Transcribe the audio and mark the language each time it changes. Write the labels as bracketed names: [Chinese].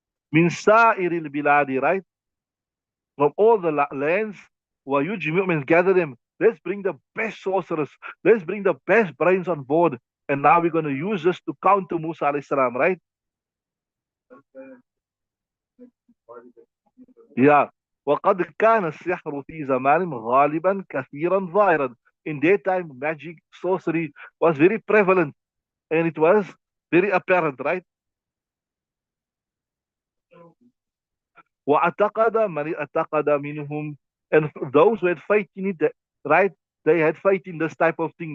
[Arabic] Min sa'iril biladi, [English] right? From all the lands. [Arabic] Wa yujmi'u [English] means gather them. Let's bring the best sorcerers. Let's bring the best brains on board. And now we're going to use this to counter Musa alayhi salam, right? Yeah. [Arabic] وقد كان السحر في زمان غالبا كثيرا ظاهرا. [English] In that time, magic, sorcery was very prevalent and it was very apparent, right? [Arabic] وَأَعْتَقَدَ مَنِ أَعْتَقَدَ مِنْهُمْ. [English] And those who had faith in it, right? They had faith in this type of thing.